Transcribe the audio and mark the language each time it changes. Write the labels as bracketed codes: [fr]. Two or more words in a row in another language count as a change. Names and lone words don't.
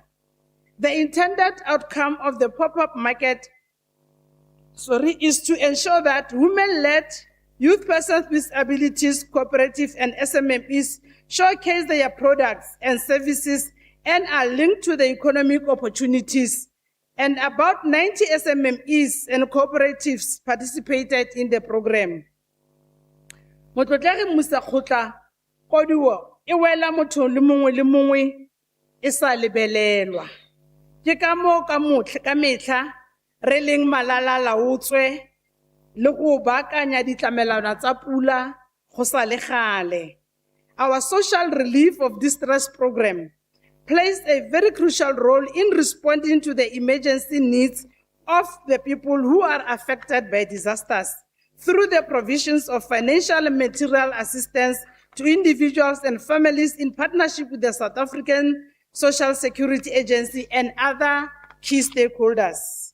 [en] The intended outcome of the pop-up market is to ensure that women-led Youth persons with disabilities, cooperatives, and SMMEs showcase their products and services and are linked to the economic opportunities. And about 90 SMMEs and cooperatives participated in the program. [tn] Motlotlegi Musakgotla koduo e wela motho le mongwe e sa lebelelwa. Ke ka moo ka metlha re leng malala-a-laotswe le go baakanya ditlamelwana tsa pula go sa le gale. [en] Our social relief of distress program plays a very crucial role in responding to the emergency needs of the people who are affected by disasters through the provisions of financial and material assistance to individuals and families in partnership with the South African Social Security Agency and other key stakeholders.